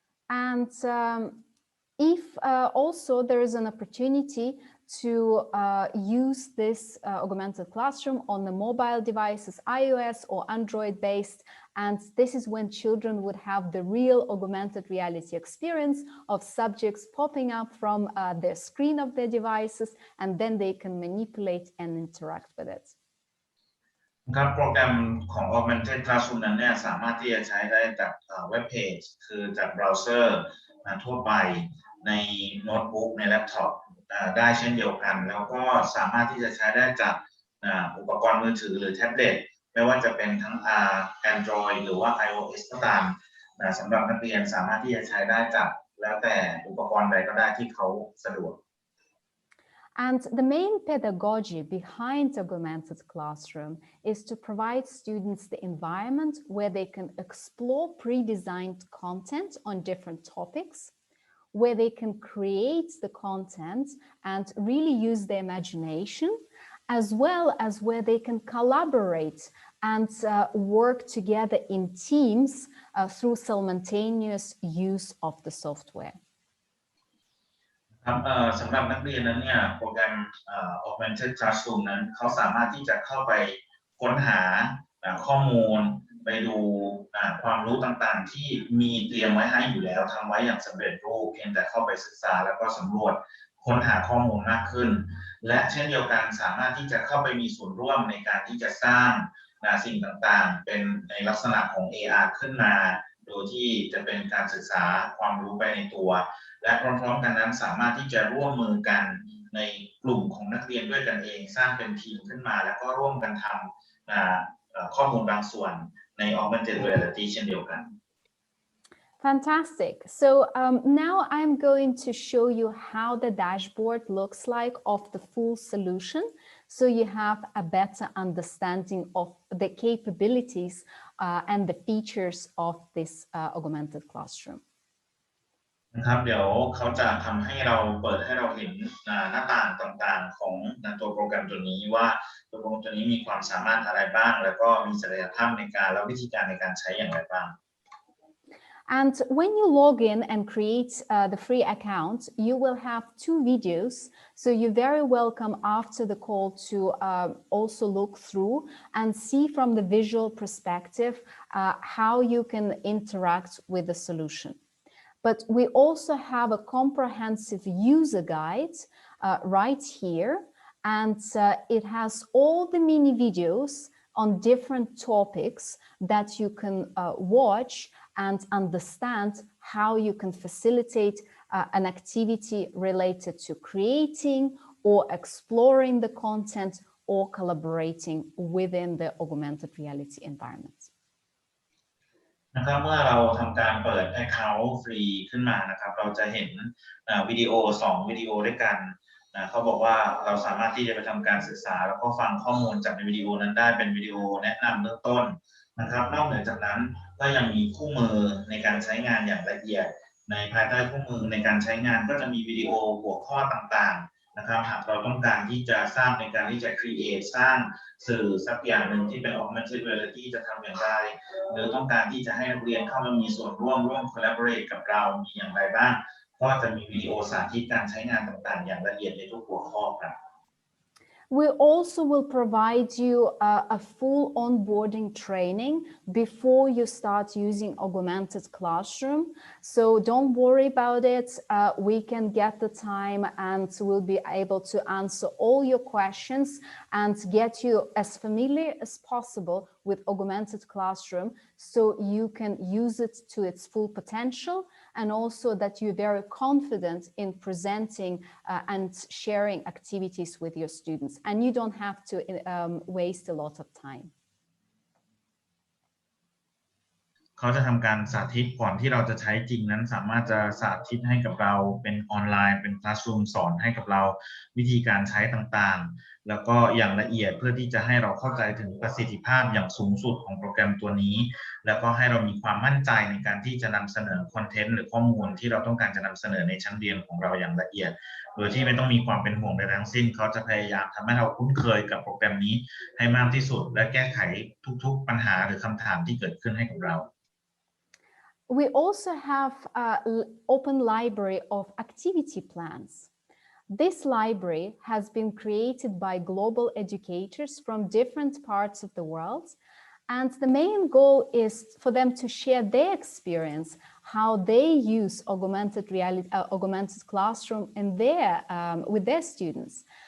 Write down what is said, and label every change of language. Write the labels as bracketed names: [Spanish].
[English] And if also there is an opportunity to use this augmented classroom on the mobile devices, iOS or Android based, and this is when children would have the real augmented reality experience of subjects popping up from the screen of their devices, and then they can manipulate and interact with it. [Thai] ครับโปรแกรมของ Augmented Classroom นั้นเนี่ยสามารถที่จะใช้ได้จากเว็บเพจคือจากเบราว์เซอร์ทั่วไปในโน้ตบุ๊กในแล็ปท็อปได้เช่นเดียวกันแล้วก็สามารถที่จะใช้ได้จากอุปกรณ์มือถือหรือแท็บเล็ตไม่ว่าจะเป็นทั้งAndroid หรือว่า iOS ก็ตามสำหรับนักเรียนสามารถที่จะใช้ได้จากแล้วแต่อุปกรณ์ใดก็ได้ที่เขาสะดวก [English] And the main pedagogy behind Augmented Classroom is to provide students the environment where they can explore pre-designed content on different topics, where they can create the content and really use their imagination, as well as where they can collaborate and work together in teams through simultaneous use of the software. [Thai] ครับสำหรับนักเรียนนั้นเนี่ยโปรแกรมAugmented Classroom นั้นเขาสามารถที่จะเข้าไปค้นหาข้อมูลไปดูความรู้ต่างๆที่มีเตรียมไว้ให้อยู่แล้วทำไว้อย่างสำเร็จรูปเพียงแต่เข้าไปศึกษาแล้วก็สำรวจค้นหาข้อมูลมากขึ้นและเช่นเดียวกันสามารถที่จะเข้าไปมีส่วนร่วมในการที่จะสร้าง สิ่งต่างๆเป็นในลักษณะของ AR ขึ้นมาโดยที่จะเป็นการศึกษาความรู้ไปในตัวและพร้อมๆกันนั้นสามารถที่จะร่วมมือกันในกลุ่มของนักเรียนด้วยกันเองสร้างเป็นทีมขึ้นมาแล้วก็ร่วมกันทำข้อมูลบางส่วนใน Augmented Reality เช่นเดียวกัน [English] Fantastic. So now I'm going to show you how the dashboard looks like of the full solution, so you have a better understanding of the capabilities and the features of this augmented classroom. [Thai] นะครับเดี๋ยวเขาจะทำให้เราเปิดให้เราเห็นหน้าต่างต่างๆของตัวโปรแกรมตัวนี้ว่าตัวโปรแกรมตัวนี้มีความสามารถอะไรบ้างแล้วก็มีศักยภาพในการและวิธีการในการใช้อย่างไรบ้าง [English] And when you log in and create the free account, you will have 2 videos. So you're very welcome after the call to also look through and see from the visual perspective how you can interact with the solution. But we also have a comprehensive user guide right here. And it has all the mini videos on different topics that you can watch and understand how you can facilitate an activity related to creating or exploring the content or collaborating within the augmented reality environment. [Thai] นะครับเมื่อเราทำการเปิด Account ฟรีขึ้นมานะครับเราจะเห็นวิดีโอ2วิดีโอด้วยกันเขาบอกว่าเราสามารถที่จะไปทำการศึกษาแล้วก็ฟังข้อมูลจากในวิดีโอนั้นได้เป็นวิดีโอแนะนำเบื้องต้นนะครับนอกเหนือจากนั้นก็ยังมีคู่มือในการใช้งานอย่างละเอียดในภายใต้คู่มือในการใช้งานก็จะมีวิดีโอหัวข้อต่างๆนะครับหากเราต้องการที่จะสร้างในการที่จะ create สร้างสื่อสักอย่างหนึ่งที่เป็น Augmented Reality จะทำอย่างไร หรือต้องการที่จะให้นักเรียนเข้ามามีส่วนร่วม collaborate กับเรามีอย่างไรบ้างก็จะมีวิดีโอสาธิตการใช้งานต่างๆอย่างละเอียดในทุกหัวข้อครับ [English] We also will provide you a full onboarding training before you start using Augmented Classroom. So don't worry about it. We can get the time and we'll be able to answer all your questions and get you as familiar as possible with Augmented Classroom so you can use it to its full potential, and also that you're very confident in presenting and sharing activities with your students, and you don't have to waste a lot of time. [Thai] เขาจะทำการสาธิตก่อนที่เราจะใช้จริงนั้นสามารถจะสาธิตให้กับเราเป็นออนไลน์เป็นคลาสรูมสอนให้กับเราวิธีการใช้ต่าง แล้วก็อย่างละเอียดเพื่อที่จะให้เราเข้าใจถึงประสิทธิภาพอย่างสูงสุดของโปรแกรมตัวนี้แล้วก็ให้เรามีความมั่นใจในการที่จะนำเสนอคอนเทนต์หรือข้อมูลที่เราต้องการจะนำเสนอในชั้นเรียนของเราอย่างละเอียดโดยที่ไม่ต้องมีความเป็นห่วงใดทั้งสิ้นเขาจะพยายามทำให้เราคุ้นเคยกับโปรแกรมนี้ให้มากที่สุดและแก้ไขทุกๆปัญหาหรือคำถามที่เกิดขึ้นให้กับเรา [English] We also have an open library of activity plans. This library has been created by global educators from different parts of the world. And the main goal is for them to share their experience, how they use augmented reality, augmented classroom in with their students.